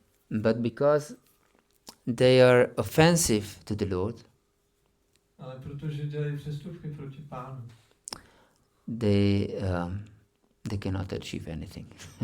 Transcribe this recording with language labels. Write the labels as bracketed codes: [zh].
[en] But because they are offensive to the Lord, [cs] ale protože dělají přestupky proti Pánu, [en] they cannot achieve anything.